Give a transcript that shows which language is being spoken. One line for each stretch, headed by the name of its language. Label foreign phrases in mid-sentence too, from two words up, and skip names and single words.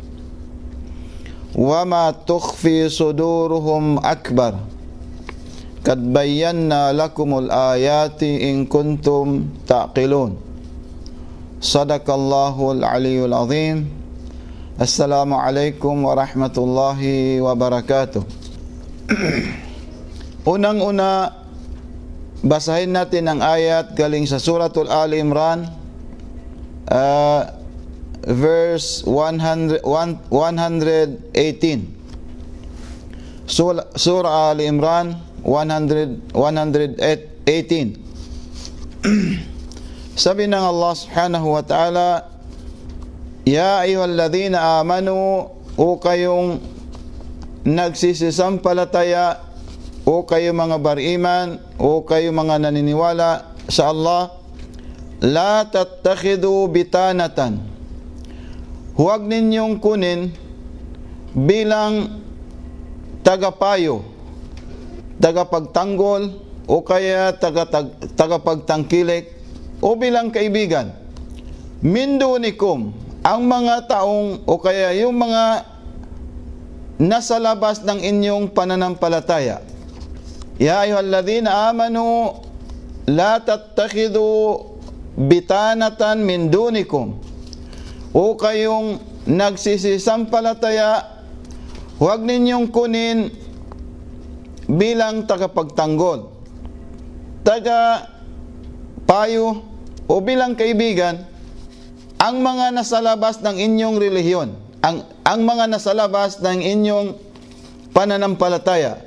Arabic: وما تخفي صدورهم أكبر قد بينا لكم الآيات إن كنتم تعقلون. صدق الله العلي العظيم. السلام عليكم ورحمة الله وبركاته.
Filipino: Unang-una, basahin natin ang ayat galing sa Suratul Ali Imran, verse 118. Surah Ali Imran 118. Sabi ng Allah
Arabic: سبحانه وتعالى, يا أيها الذين آمنوا,
Filipino: o kayong nagsisisampalataya, o kayo mga bariman, o kayo mga naniniwala sa
Arabic: الله لا تتخذوا بطانة,
Filipino: huwag ninyong kunin bilang tagapayo, tagapagtanggol, o kaya tagapagtangkilik, o bilang kaibigan,
Arabic: من دونكم,
Filipino: ang mga taong o kaya yung mga nasa labas ng inyong pananampalataya.
Arabic: يا أيها الذين آمنوا لا تتخذوا بطانة من دونكم,
Filipino: o kayong nagsisisampalataya, huwag ninyong kunin bilang tagapagtanggol, tagapayo, o bilang kaibigan ang mga nasa labas ng inyong relihiyon, ang mga nasa labas ng inyong pananampalataya.